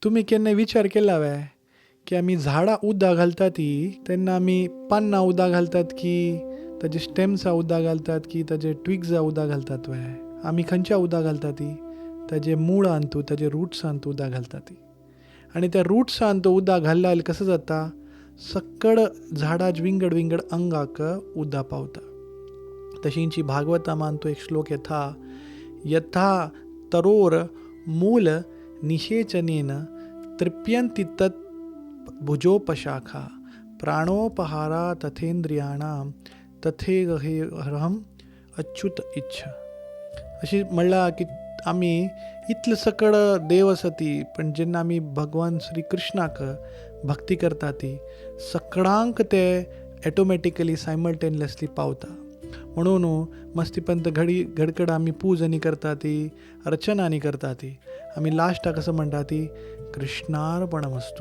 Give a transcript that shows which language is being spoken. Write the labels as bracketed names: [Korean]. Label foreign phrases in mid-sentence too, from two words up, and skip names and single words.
[Konkani] तुम्ही केन्ना विचार केला काय की आमी झाडां उदक घालता ती तेन्ना आमी पानां उदक घालतात की ताजे स्टेम्सां उदक घालतात की ताजे ट्विग्सां उदक घालतात वय आमी खंयच्या उदक घालता ती ताजे मुळांत ताजे रुट्सांत उदक घालता ती आनी त्या रुट्सांत उदक घालना जाल्यार कसं जाता सक्कड झाडाच्या विंगड विंगड अंगाक उदक पावता. तशींची भागवतामान तो एक श्लोक येता [Sanskrit] यथा तरोर मूल निषेचनेन तृप्यन्ति तत् भुजोपशाखा प्राणोपहारा तथेंद्रियाणाम तथेगहम अच्युत इच्छ. [Konkani] अशी म्हणला की आमी इतले सकड देव आसा ती पण जेन्ना आमी भगवान श्री कृष्णाक भक्ती करता ती सकडांक ते [English] automatically simultaneously [Konkani] पावता. म्हणून मस्तीपंत घडकड आमी पूजनी करता ती अर्चनानी करता ती आमी लास्टाक असं म्हणटा ती कृष्णार्पणमस्तू.